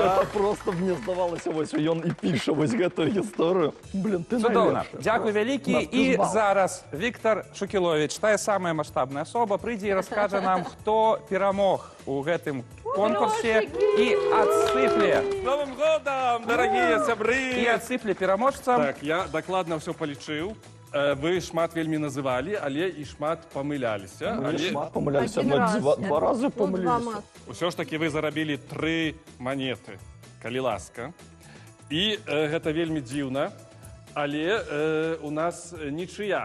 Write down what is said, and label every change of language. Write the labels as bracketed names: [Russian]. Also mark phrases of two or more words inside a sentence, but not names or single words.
[Belarusian] Гэта просто мне здавалася, вось ён і піша вось гэтую гісторыю. [Russian] Блин, ты [Belarusian] Цудоўна. найлепшы. Дзякуй вялікі. На І плюс бал. зараз Віктор Шукілович, тая самая маштабная асоба, прыйдзе і раскажа нам, хто перамог у гэтым конкурсе і адсыпле. [Russian] С Новым годом, дорогие сябры! [Belarusian] І адсыпле пераможцам. Так, я дакладна ўсё палічыў. Вы шмат вельмі называлі, але і шмат памыляліся. Мы Але шмат памыляліся, [Russian] Один [Belarusian] мы раз. два разы Ну, два памыліліся. мак. ўсё ж таки вы зарабілі 3 манеты, калі ласка. І гэта вельмі дзіўна, але у нас нічыя.